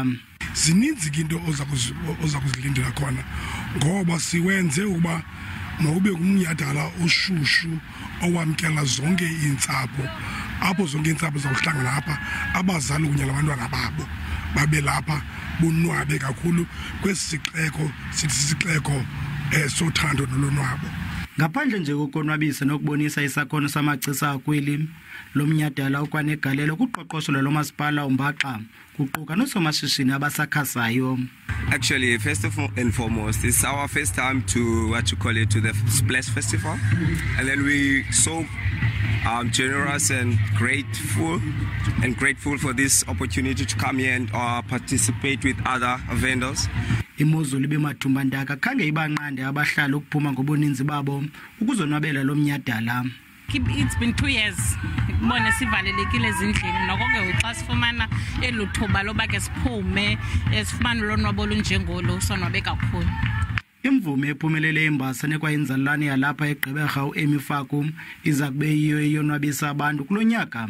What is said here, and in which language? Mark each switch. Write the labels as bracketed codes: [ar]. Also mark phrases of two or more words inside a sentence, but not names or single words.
[xh] Zininzi into oza kuzilindela khona ngoba siwenze ukuba mawube umnyadala ushushu owamkela zonke iintsapho, apho zonke iintsapho zawuhlangana apha, abazali kunye nabantwana babo babe lapha bonwabe kakhulu kwesi sixeko sothando nolonwabo. Ngaphandle nje kokonwabisa nokubonisa isakhono samagcisa akweli, lomnyadala ukwanegalelo kuqoqosho lomasipala umbaxa kuquka nosomashishini abasakhasayo. [en] Actually, first and foremost, it's our first time to to the ISplash Festivale, and then we so generous and grateful for this opportunity to come here and participate with other vendors. [xh] Imozulu ibemathumba ndaka khange ibanqande abahlali ukuphuma ngobuninzi babo ukuzonwabela lomnyadala. [en] It's been 2 years. [xh] Ibona sivalelekile ezindlini noko ke uxa sifumana eluthuba loba ke siphume esifumana lonwabo lunjengolo sonwabe kakhulu. Imvume ephumelele imbasa nekwayinzalane yalapha eGqeberha uEmifaku iza kube yiyo eyonwabisa abantu kulonyaka.